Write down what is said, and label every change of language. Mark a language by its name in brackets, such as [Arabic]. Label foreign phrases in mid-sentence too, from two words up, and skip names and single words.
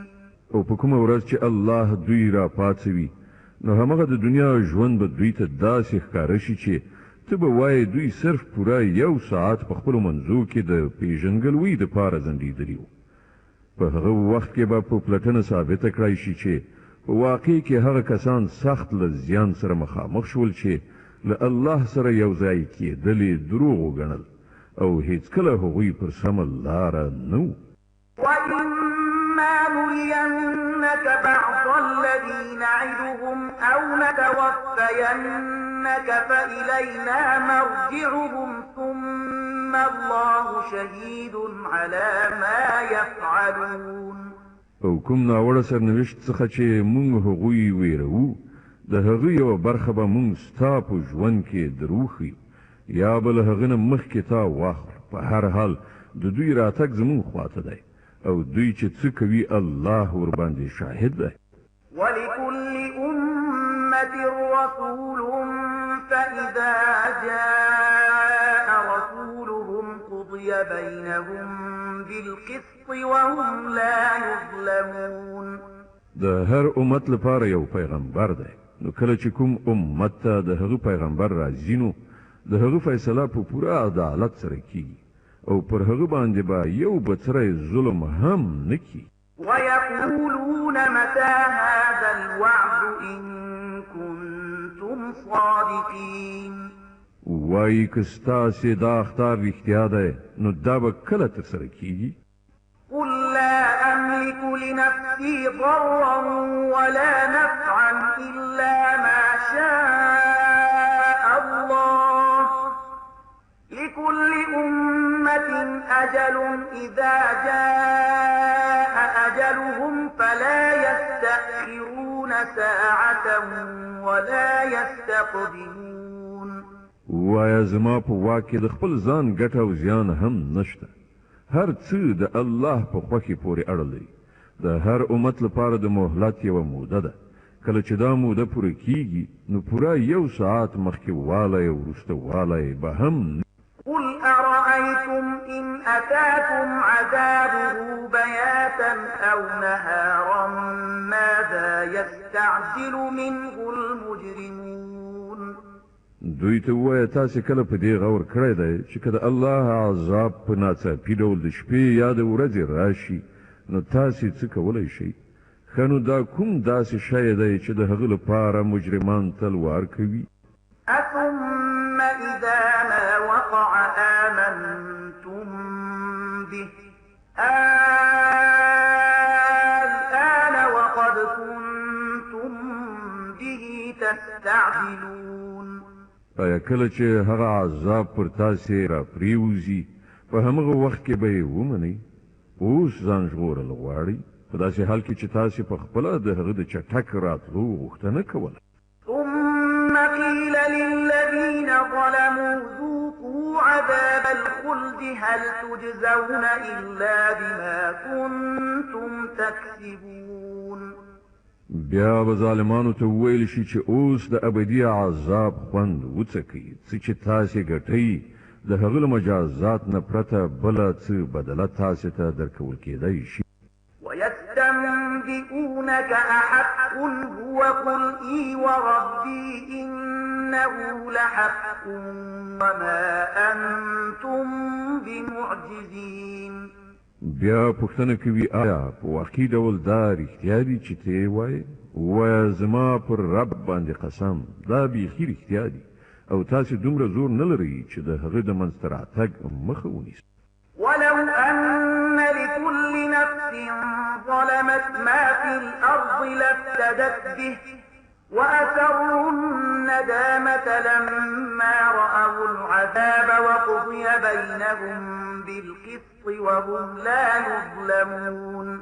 [Pashto] او په کومه ورځ چې الله دوی را پاڅوي نو همغه د دنیا ژوند به دوی ته داسې ښکاره شي چې ته به وایې دوی صرف پوره 1 ساعت په خپلو منځو کې د پیژنګلوۍ دپاره ځنډېدلي وو. په هغه وخت کې به په پلټنه ثابته کړای شي چې په واقع کې هغه کسان سخت له زیان سره مخامخ شول چې له الله سره یو ځای کېدلې دروغ وګڼل او هیڅکله هغوی پر سمه لاره نه وو. [Arabic] وإما نرينك بعض الذي نعدهم أو نتوفينك فإلينا مرجعهم ثم الله شهيد على ما يفعلون. [Pashto] او کوم ناوړه سرنوشت څخه چې مونږ هغوی ویرو د هغه یوه برخه به مونږ ستا په ژوند کې دروښیو یا به له هغه نه مخکې تا واخلو. په هر حال د دوی راتګ زمونږ خواته دی او دوی چې څه کوي الله ورباندې شاهد دی. [Arabic] ولكل أمة رسول فإذا جاء رسولهم قضي بينهم بالقسط وهم لا يظلمون. [Pashto] د هر امت لپاره یو پیغمبر دی، نو کله چې کوم امت ته د هغه پیغمبر راځي نو د هغه فیصله په پوره عدالت سره کیږي او پر هغه باندې به یو بڅری ظلم هم نه کیږي. [Arabic] ويقولون متى هذا الوعد إن كنتم صادقين. [Pashto] وایي که ستاسې دا اختار رښتیا دی نو دا به کله ترسره کیږي؟ [Arabic] قل لا أملك لنفسي ضرا ولا نفعا إلا ما شاء الله لكل أمة أجل إذا جاء أجلهم فلا يستأخرون ساعة ولا يستقدمون. [Pashto] وایا زما په واک کې د خپل ځان ګټه او زیان هم نشته. هر څه د الله په خوښې پورې اړه لري. د هر امت لپاره د مهلت یوه موده ده. کله چې دا موده پوره کیږي نو پوره 1 ساعت مخکې والی او وروسته والی به هم. [Arabic] قل أرأيتم إن أتاكم عذابه بياتا أو نهارا ماذا يستعجل منه المجرمون. [Pashto] دوی ته ووایه تاسې کله په دې غور کړی دی چې که د الله عذاب په ناڅاپي ډول د شپې یا د ورځې راشي نو تاسې څه کولی شئ؟ ښه نو دا کوم داسې شی دی چې د هغه لپاره مجرمان تلوار کوي؟ [Arabic] أثم إذا ما وقع آمنتم به الآن وقد كنتم به تستعجلون. [Pashto] آیا کله چې هغه عذاب پر تاسې را پریوزي په همغه وخت کې به یې ومنئ؟ اوس ځان ژغورل غواړئ په داسې حال کې چې تاسې په خپله د هغه د چټک راتلو غوښتنه کوله. [Arabic] ثم قيل للذين ظلموا ذوقوا عذاب الخلد هل تجزون إلا بما كنتم تكسبون. [Pashto] بیا به ظالمانو ته وویل شي چې اوس د ابدي عذاب خوند وڅکئ څه چې تاسې ګټئ د هغه له مجازات نه پرته بله څه بدله تاسې ته درکول کېدی شي. [Arabic] ويستنبئونك أحق هو قل إي وربي إنه لحق وما أنتم بمعجزين. [Pashto] بیا پوښتنه کوي آیا په واقعي ډول دا رښتیا دي چې ته یې وایې؟ ووایه زما پر رب باندې قسم دا بیخي رښتیا دي او تاسې دومره زور نه لرئ چې د هغه د منځته راتګ مخه ونیسئ. [Arabic] ولو أن لكل نفس ظلمت ما في الأرض لافتدت به وأسروا الندامة لما رأوا العذاب وقضي بينهم بالقسط وهم لا يظلمون.